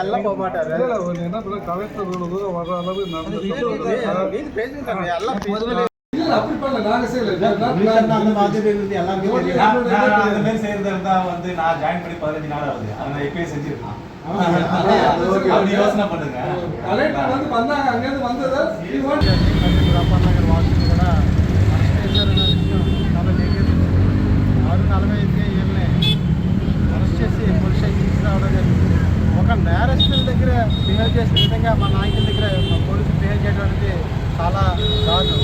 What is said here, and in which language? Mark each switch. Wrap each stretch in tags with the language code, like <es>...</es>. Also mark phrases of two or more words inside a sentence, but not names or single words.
<ta>என்ன கலெக்டர் தூரம் வர்ற அளவு நடந்து அப்படி பண்ணல நாங்க செய்யல அந்த மாதிரி செய்யறதா இருந்தா வந்து நான் ஜாயின் பண்ணி 15 நாள் ஆகுது. அதை எப்பயே செஞ்சிருக்கேன். அப்படி யோசனை பண்ணுங்க. கலெக்டர் வந்து வந்தாங்க, அங்கேருந்து வந்தது</ta> <te>రామనగర్ వాసులు కూడా అరెస్ట్ చేశారన్న విషయం చాలా జరిగింది. 6:45కి వీళ్ళని అరెస్ట్ చేసి పోలీస్ స్టేషన్ తీసుకురావడం జరిగింది. ఒక నేరస్తుల దగ్గర బిహేవ్ చేసిన విధంగా మా నాయకుల దగ్గర మా పోలీసులు బిహేవ్ చేయడం అనేది చాలా దారుణం.</te>